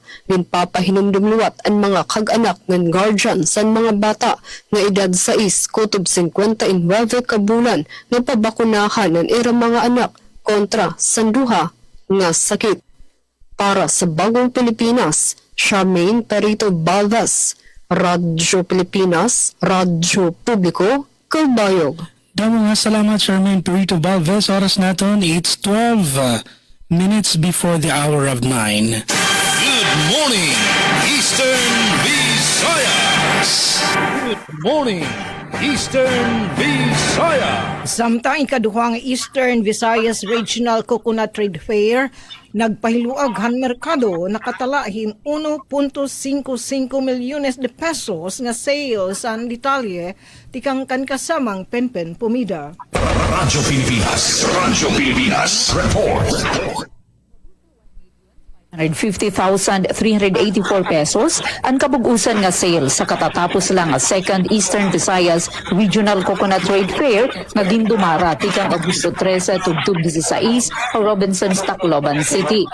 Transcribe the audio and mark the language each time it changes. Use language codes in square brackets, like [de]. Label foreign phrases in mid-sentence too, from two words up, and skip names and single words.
[war] Ginpapahinumdum liwat ang mga kag-anak ngan guardian sa mga bata nga edad 6 kutob 59 ka bulan nga pabakunahan ang era mga anak kontra sa duha nga sakit. Para sa Bagong Pilipinas, Charmaine Perito Balves, Radyo Pilipinas, Radyo Publiko, Calbayog. Damo nga salamat Charmaine Perito Balves. Oras naton, [en] it's 12 minutes before the hour of 9. Good morning, Eastern Visayas. Good morning, Eastern Visayas. [war] Samtang ikaduhang Eastern Visayas Regional Coconut Trade Fair, nagpahiluag han merkado nakatalahim 1.55 milyones de pesos nga sales ang detalye tikang kan kasamang Penpen Pumida. Radyo Pilipinas, report. 150,384 pesos ang kabugusan nga sale sa katatapos lang nga Second Eastern Visayas Regional Coconut Trade Fair nga gindumara tikang Agosto 13 tugtog 16 sa Robinsons, Tacloban City.